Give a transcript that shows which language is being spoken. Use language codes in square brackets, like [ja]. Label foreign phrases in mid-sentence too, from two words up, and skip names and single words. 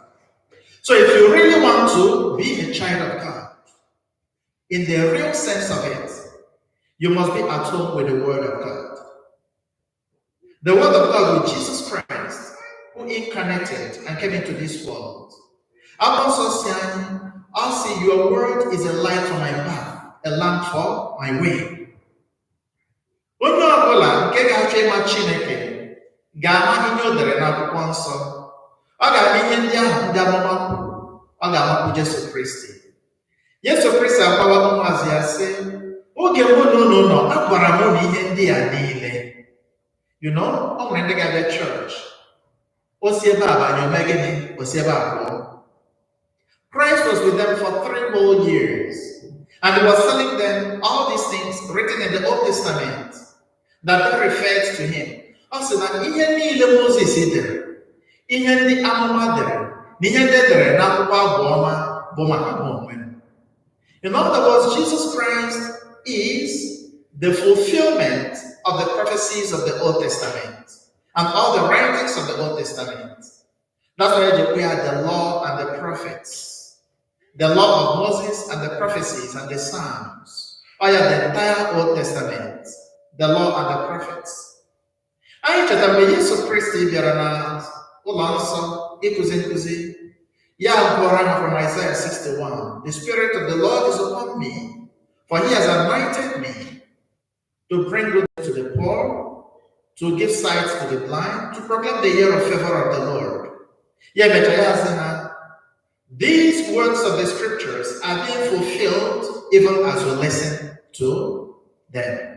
[en] So if you really want to be a child of God, in the real sense of it, you must be at home with the Word of God. The Word of God with Jesus Christ, who incarnated and came into this world. I'll say, your word is a light for my path, a lamp for my way. [ig] Onye ọbụla nke ga-achọ ịma Chineke ga-ama ihe o dere n'akwụkwọ nsọ. Ọ ga-ama ihe ndị ahụ ndị amụma kwuru. Ọ ga-amakwu Jesu Kristi. Jesu Kristi agbawa ụmụazụ ya sị, oge mụ na unu nọ, agwara m unu ihe ndị a niile. [en] You know, [ig] ọ nwere ndị ga-abịa church. O si ebe a banye ome gịnị? O si ebe a pụọ. [en] Christ was with them for 3 whole years, and he was telling them all these things written in the Old Testament that they referred to him. Also, that [ig] ihe niile Moses dere, ihe ndị amụma dere, na ihe ndị dere n'akwụkwọ Abụ Ọma bụ maka ha onwe. [en] In other words, Jesus Christ is the fulfillment of the prophecies of the Old Testament and all the writings of the Old Testament. That's why we have the law and the prophets. the law of Moses and the prophecies and the Psalms. Oh yeah, the entire Old Testament, the law and the prophets. [ig] Anyị chetara mgbe Yesu Kristi bịara na ụlọ nsọ ịkụzi nkụzi, ya gụọrọ ha from Isaiah 61. [en] The Spirit of the Lord is upon me, for he has anointed me to bring good to the poor, to give sight to the blind, to proclaim the year of favor of the Lord. These words of the scriptures are being fulfilled even as we listen to them.